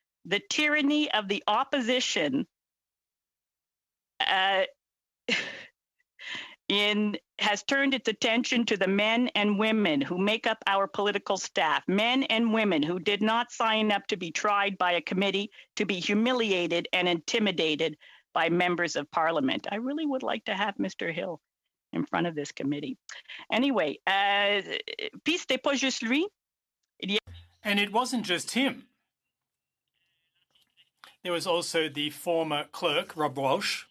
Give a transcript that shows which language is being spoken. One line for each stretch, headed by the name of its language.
English: The tyranny of the opposition has turned its attention to the men and women who make up our political staff, men and women who did not sign up to be tried by a committee, to be humiliated and intimidated by members of parliament. I really would like to have Mr. Hill in front of this committee.
French: Anyway, puis c'était pas juste lui.
English: And it wasn't just him. There was also the former clerk, Rob Walsh.